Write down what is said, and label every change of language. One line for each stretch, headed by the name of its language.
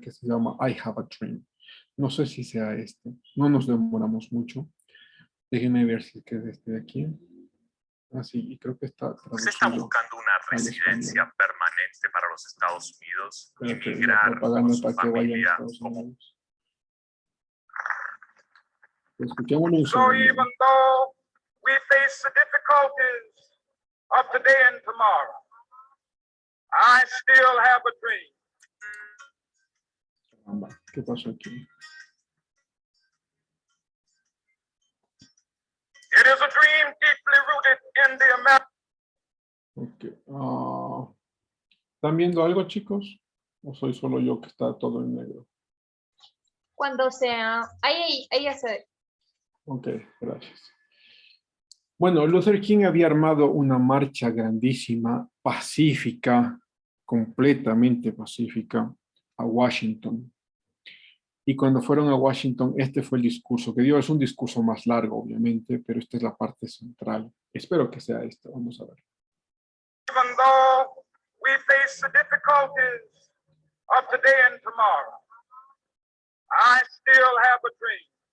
Spanish: que se llama I Have a Dream. No sé si sea este, no nos demoramos mucho. Déjenme ver si es que es este de aquí. Sí, y creo que está traducido. ¿Usted está buscando una residencia permanente para los Estados Unidos y migrar con su familia como... Escuchémoslo un
English: So
Spanish: segundo.
English: even though we face the difficulties of today and tomorrow, I still have a dream.
Spanish: ¿Qué pasó aquí?
English: It is a dream deeply rooted in the American. Okay.
Spanish: ¿Están viendo algo, chicos? ¿O soy solo yo que está todo en negro? Cuando sea... Ahí ya se ve. Ok, gracias. Bueno, Luther King había armado una marcha grandísima, pacífica, completamente pacífica, a Washington. Y cuando fueron a Washington, este fue el discurso que dio. Es un discurso más largo, obviamente, pero esta es la parte central. Espero que sea esta. Vamos a ver.
English: Even though we face the difficulties of today and tomorrow, I still have a dream.